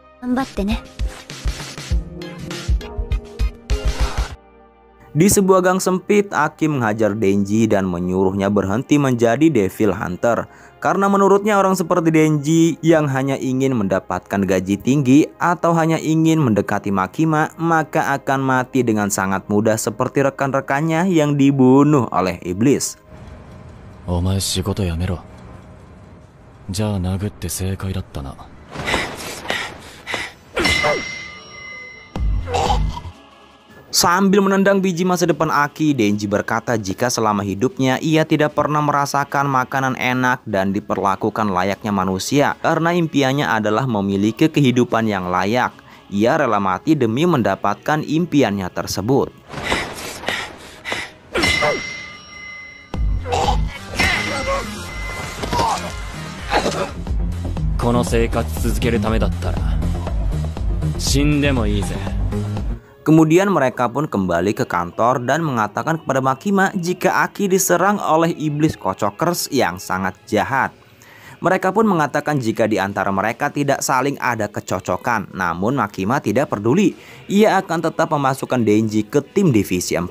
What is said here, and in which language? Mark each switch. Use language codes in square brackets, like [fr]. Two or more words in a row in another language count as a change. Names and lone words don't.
[id] Di sebuah gang sempit, Aki menghajar Denji dan menyuruhnya berhenti menjadi Devil Hunter. Karena menurutnya orang seperti Denji yang hanya ingin mendapatkan gaji tinggi atau hanya ingin mendekati Makima, maka akan mati dengan sangat mudah seperti rekan-rekannya yang dibunuh oleh iblis. [ja] お前仕事やめろ。じゃ殴って正解だったな. [id] Sambil menendang biji masa depan Aki, Denji berkata jika selama hidupnya ia tidak pernah merasakan makanan enak dan diperlakukan layaknya manusia karena impiannya adalah memiliki kehidupan yang layak. Ia rela mati demi mendapatkan impiannya tersebut. [ja] この生活続けるためだったら死んでもいいぜ. [id] Kemudian mereka pun kembali ke kantor dan mengatakan kepada Makima jika Aki diserang oleh iblis kocokers yang sangat jahat. Mereka pun mengatakan jika di antara mereka tidak saling ada kecocokan. Namun Makima tidak peduli. Ia akan tetap memasukkan Denji ke tim divisi 4.